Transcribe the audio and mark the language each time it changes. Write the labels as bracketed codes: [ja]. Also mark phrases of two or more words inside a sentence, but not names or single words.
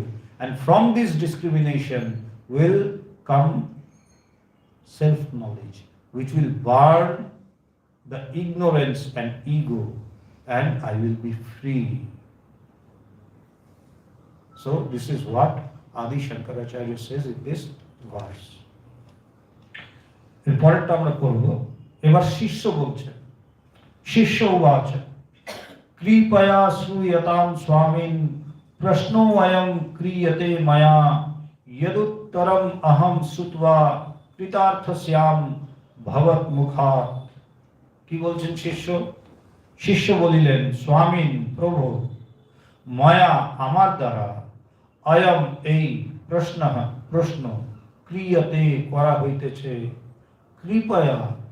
[en] And from this discrimination will come self-knowledge, which will burn the ignorance and ego, and I will be free. So this is what Adi Shankaracharya says in this verse. [bn] পরেরটা আমরা করব। এবার শিষ্য বলছেন, [sa] শিষ্য উবাচ কৃপয়া শ্রূয়তাম স্বামীন প্রশ্নো অয়ং ক্রিয়তে ময়া यदुत्तरम अहम श्रुत्वा কৃতার্থস্যাম ভবৎ মুখাৎ। [bn] কি বলছেন শিষ্য? শিষ্য বলিলেন, স্বামীন প্রভু, ময়া আমার দ্বারা, অয়ম এই প্রশ্ন ক্রিয়তে করা হইতেছে, কৃপয়া